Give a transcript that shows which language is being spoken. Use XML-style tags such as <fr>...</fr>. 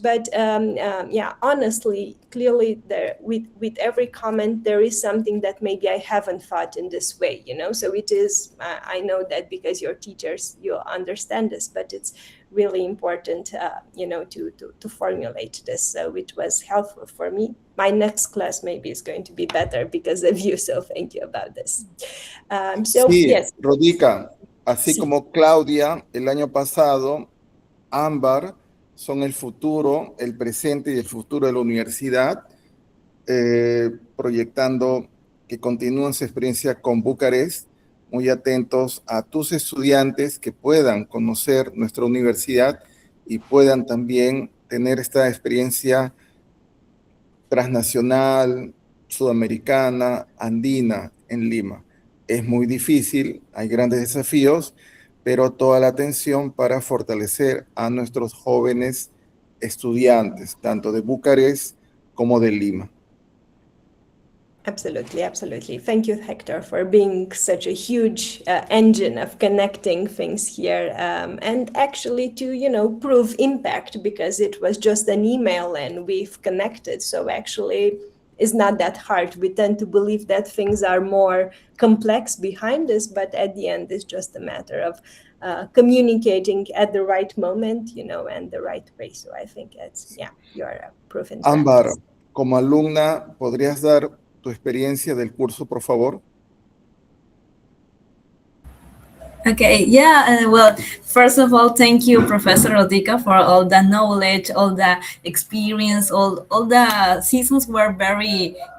<en>But honestly, clearly, with every comment, there is something that maybe I haven't thought in this way, So it is, I know that because you're teachers, you understand this, but it's really important, to formulate this, which was helpful for me. My next class maybe is going to be better because of you, so thank you about this.</en> <es>Sí,</es> <en>yes.</en> <es>Rodica, así Sí. como Claudia el año pasado, Ámbar son el futuro, el presente y el futuro de la universidad, proyectando que continúen su experiencia con Bucarest, muy atentos a tus estudiantes que puedan conocer nuestra universidad y puedan también tener esta experiencia transnacional, sudamericana, andina en Lima. Es muy difícil, hay grandes desafíos, pero toda la atención para fortalecer a nuestros jóvenes estudiantes, tanto de Bucarest como de Lima.</es> <en>Absolutely. Thank you, Hector, for being such a huge engine of connecting things here, and actually to, prove impact, because it was just an email and we've connected. So actually, it's not that hard. We tend to believe that things are more complex behind this, but at the end, it's just a matter of communicating at the right moment, and the right way. So I think you're a proof in</en> <es>Ámbar,</es> <en>practice.</en> <es>como alumna, ¿podrías dar tu experiencia del curso, por favor?</es> <en>Okay, well, first of all, thank you, Professor Rodica, for all the knowledge, all the experience, all the seasons were very</en>